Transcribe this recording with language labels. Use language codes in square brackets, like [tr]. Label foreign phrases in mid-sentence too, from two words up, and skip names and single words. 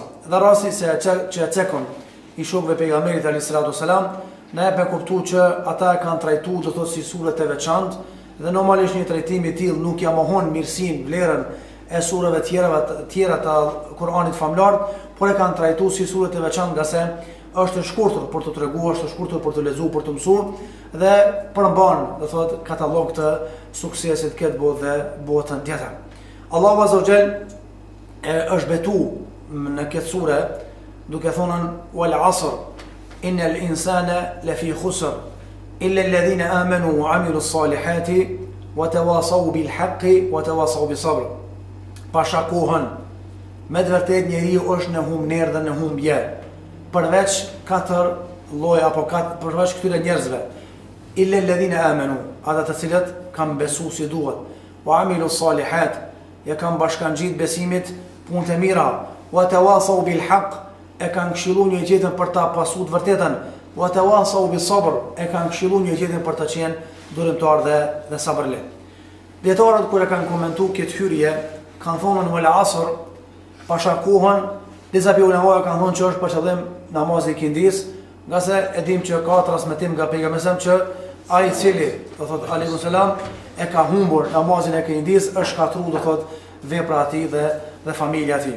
[sq] Dhe rasti se që e cekon i shokëve pejgamberit [ar] عليه الصلاة والسلام, [sq] na e kuptu që ata e kanë trajtuar do thotë si sure të veçantë dhe normalisht një trajtim i tillë nuk ja mohon mirësinë, vlerën e sureve tjera të Kur'anit famlar, por e kanë trajtuar si sure të veçantë nga se është e shkurtër për të treguar, është e shkurtër për të lexuar, për të mësuar dhe përmban, do thotë, katalog të suksesit këtë botë dhe botën tjetër. Allahu [ar] عز وجل [sq] është betuar në këtë sure duke thënë [ar] والعصر إن الإنسان لفي خسر إلا الذين آمنوا وعملوا الصالحات وتواصوا بالحق وتواصوا بالصبر. [sq] Pasha kohën, me të vërtet njeriu është në humbner dhe në humbje, përveç 4 lloje apo përveç këtyre njerëzve. [ar] إلا الذين آمنوا, [sq] ata të cilët kanë besuar si duhet, [ar] وعملوا الصالحات, [sq] ja kanë bashkangjit besimit, punët e mira, [ar] وتواصوا بالحق, [sq] e kanë këshilluar një tjetrin për ta pasuar të vërtetën, [ar] وتواصوا بالصبر, [sq] e kanë këshilluar një tjetrin për të qenë durimtar dhe sabërli. Dietarët kur e kanë komentuar këtë hyrje, kanë thonë [ar] والعصر, [sq] pasha kohën, disa ulemaja kanë thonë që është për qëllim namazi i kindis, nga se e dim që ka transmetim nga pejgamberi që ai i cili, do thotë [ar] عليه السلام, [sq] e ka humbur namazin e kindis, është shkatruar, do thotë vepra e tij dhe familja e tij.